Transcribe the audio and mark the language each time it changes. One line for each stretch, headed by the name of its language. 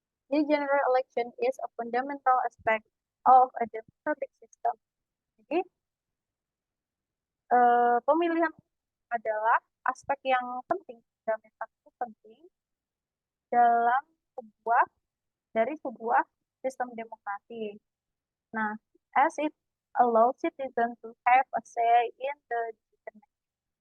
English: The general election is a fundamental aspect of a democratic system.
Indonesian: Jadi pemilihan adalah aspek yang penting, fundamental itu penting dalam sebuah sistem demokrasi.
English: Nah, as it allows citizens to have a say in the decision making.